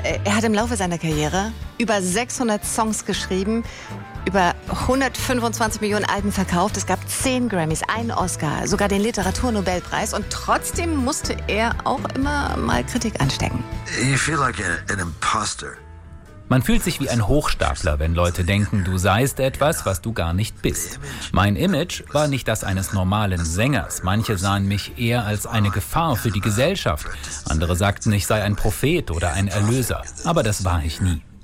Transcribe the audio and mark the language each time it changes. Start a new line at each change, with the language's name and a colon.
German: Er hat im Laufe seiner Karriere über 600 Songs geschrieben, über 125 Millionen Alben verkauft. Es gab 10 Grammys, einen Oscar, sogar den Literaturnobelpreis. Und trotzdem musste er auch immer mal Kritik anstecken.
English: You feel like an imposter.
German: Man fühlt sich wie ein Hochstapler, wenn Leute denken, du seist etwas, was du gar nicht bist. Mein Image war nicht das eines normalen Sängers. Manche sahen mich eher als eine Gefahr für die Gesellschaft. Andere sagten, ich sei ein Prophet oder ein Erlöser. Aber das war ich nie.